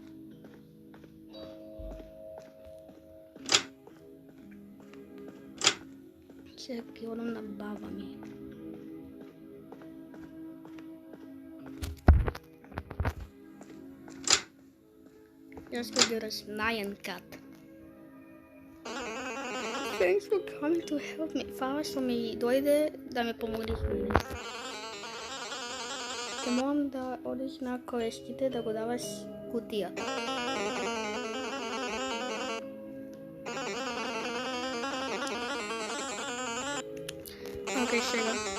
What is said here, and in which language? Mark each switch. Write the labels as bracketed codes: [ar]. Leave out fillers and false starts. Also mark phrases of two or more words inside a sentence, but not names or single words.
[mk] Сега ќе одам на баба ми. Јас ќе гледаш Nyan Cat. [en] Thanks for coming to help me. [mk] Фала што ми дојде да ме помогнеш. Те молам да одиш на колешките да го даваш кутијата. Океј, сега.